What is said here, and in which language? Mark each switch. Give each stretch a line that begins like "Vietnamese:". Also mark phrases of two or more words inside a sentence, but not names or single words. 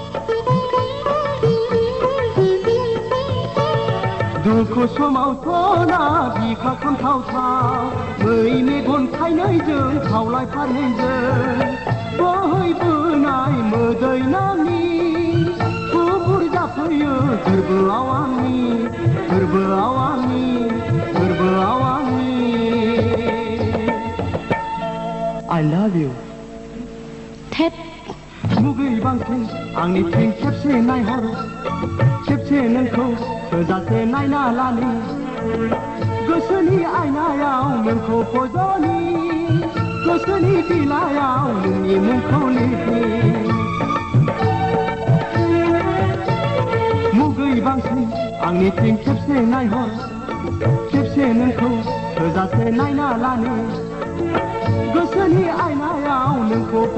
Bodo: दुखु समावथ' ना बिखा खामथावथाव मै मेगन थाइनैजों खावलाय फारनैजों बोहैबोनाय मोदै नामनि थुबुर जाफैयो गोरबोआव आंनि गोरबोआव आंनि गोरबोआव आंनि
English: I love you थेप
Bodo: मुगै बांसिन आंनिथिं खेबसे नायहर खेबसे नोंखौ थोजासे नायना लानि गोसोनि आयनायाव नोंखौ फज'नि गोसोनि बिलाइयाव नोंनि मुंखौ लिरनि मुगै बांसिन आंनिथिं खेबसे नायहर खेबसे नोंखौ थोजासे नायना लानि गोसोनि आयनायाव नोंखौ